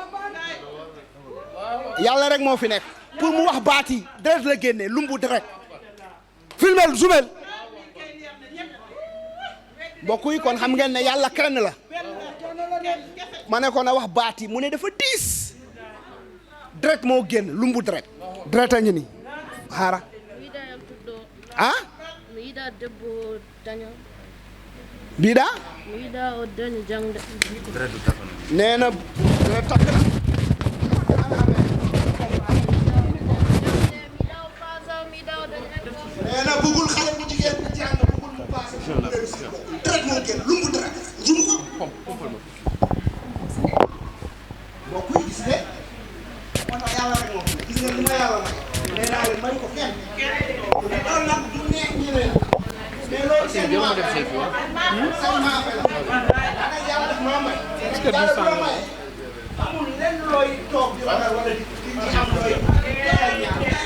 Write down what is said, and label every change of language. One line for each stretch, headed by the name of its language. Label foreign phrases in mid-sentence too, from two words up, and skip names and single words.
Wolof: yàlla rek moo fi nekk pour mu wax baat yi direct la génnee lumbu direct filmel zoomel mbokk yi kon xam ngeen ne yàlla kenn la ma ne ko na wax baat yi mu ne dafa diis direct moo génn lumbu direct a ngi nii xaara ah
Fula: mi yiɗa debbo daño mbiɗa mi yiɗa o daño jangde
Wolof: nee na direct takk na nee na bëggul xale bu jigéen bi jàng bëggul mu passé direct moo génn lumbu direct jum ko mbokk yi gis nga moo tax yàlla rek moo gis nga li ma yàlla may nee naa leen may ko kenn loolu nag du neex ñeneen mais loolu seen maafe la seen maafe la dana yàlla def maa may yàlla du la may amul lenn looy toog di ragal wala di am looy jaxal ñaar